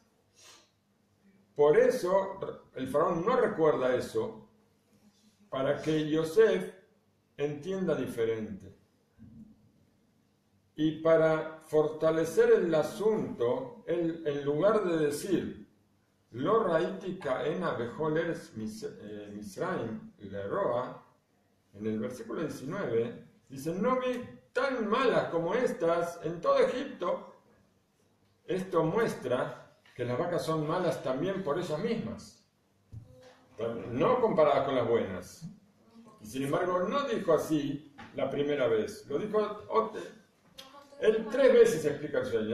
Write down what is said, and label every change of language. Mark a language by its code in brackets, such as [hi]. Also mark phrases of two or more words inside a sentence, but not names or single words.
[es] Por eso, el faraón no recuerda eso, para que Yosef entienda diferente. Y para fortalecer el asunto, él, en lugar de decir, [he] לא ראיתי כהנה בכל ארץ מצרים לרע, [es] en el versículo 19, dice, no vi tan malas como estas en todo Egipto. Esto muestra que las vacas son malas también por ellas mismas, no comparadas con las buenas. Y sin embargo, no dijo así la primera vez, lo dijo él 3 veces explica el sueño.